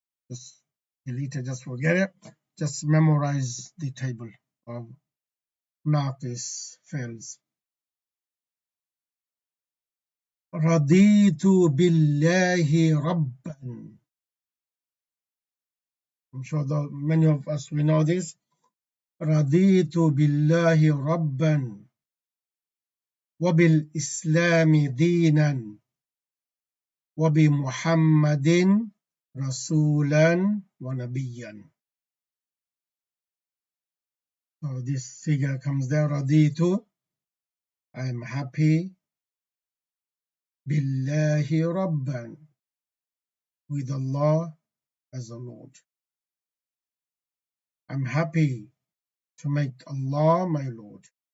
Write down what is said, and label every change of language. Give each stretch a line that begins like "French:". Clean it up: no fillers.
English: Just delete it, just forget it. Just memorize the table of ناقص fails.
Arabic: رضيت بالله ربا.
English: I'm sure that many of us we know this.
Arabic: رضيت بالله ربا وبالإسلام دينا وبمحمد رسولا ونبيا.
English: So this figure comes there. Raditu, I'm happy. Billahi Rabban, with Allah as a Lord. I'm happy to make Allah my Lord.